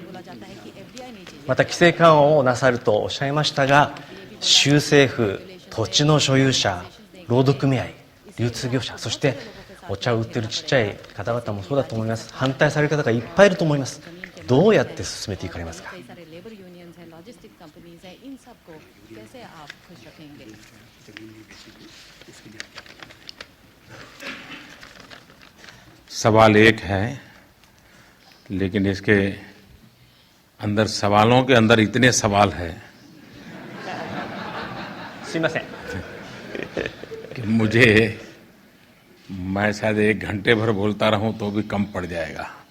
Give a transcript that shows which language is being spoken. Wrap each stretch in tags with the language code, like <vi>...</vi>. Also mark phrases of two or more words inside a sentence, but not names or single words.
<ja>また規制緩和をなさるとおっしゃいましたが、州政府、土地の所有者、労働組合、流通業者、そしてお茶を売ってるちっちゃい方々もそうだと思います。反対される方がいっぱいいると思います。どうやって進めていかれますか。</ja> <hi>सवाल एक है, लेकिन इसके अंदर सवालों के अंदर इतने सवाल है कि मैं शायद 1 घंटे भर बोलता रहूं तो भी कम पड़ जाएगा।</hi>